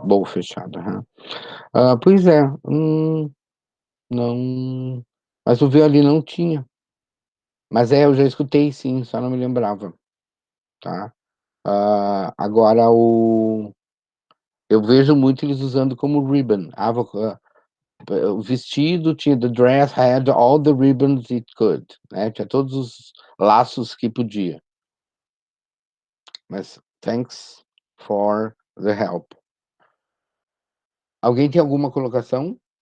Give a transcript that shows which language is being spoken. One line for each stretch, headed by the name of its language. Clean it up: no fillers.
Portuguese: Bow fechado, aham. Pois é, não. Mas o violino não tinha. Mas eu já escutei sim, só não me lembrava, tá? Agora eu vejo muito eles usando como ribbon. O vestido tinha
English: the dress had all the ribbons it could, né?
Portuguese: Tinha todos os laços que podia. Mas
English: thanks for the help.
Portuguese: Alguém tem alguma colocação?